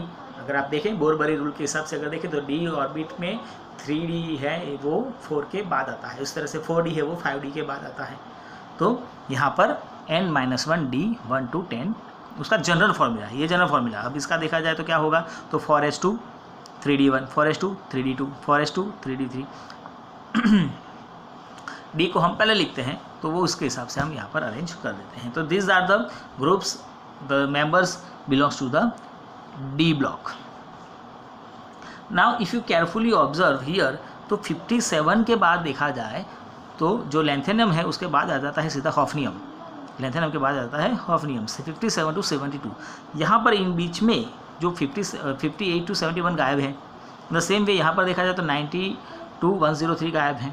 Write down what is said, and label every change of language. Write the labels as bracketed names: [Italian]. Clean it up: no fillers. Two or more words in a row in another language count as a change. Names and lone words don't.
[Hindi] अगर आप देखें बोरबरी रूल के हिसाब से अगर देखें तो D ऑर्बिट में 3D है वो 4 के बाद आता है, उस तरह से 4D है वो 5D के बाद आता है. तो यहाँ पर N -1 D 1 to 10 उसका [English] general formula [Hindi] है, ये [English] general formula. [Hindi] अब इसका देखा जाए तो क्या होगा, तो 4s2 3D1, 4s2 3D2, 4s2 3D3. D को हम पहले लिखते हैं तो वो उसके हिसाब से हम यहाँ पर अरेंज कर देते हैं. [English] तो this are the groups, the members belongs to the D block. now if you carefully observe here, [Hindi] तो 57 के बाद देखा जाए तो जो लैंथेनियम है उसके बाद आ जाता है सीधा हॉफनियम. लैंथेनियम के बाद आता है हॉफनियम से 57 टू 72। यहाँ पर इन बीच में जो 58 टू 71 गायब है। [English] the same way [Hindi] यहाँ पर देखा जाए तो 90 टू 103 गायब हैं।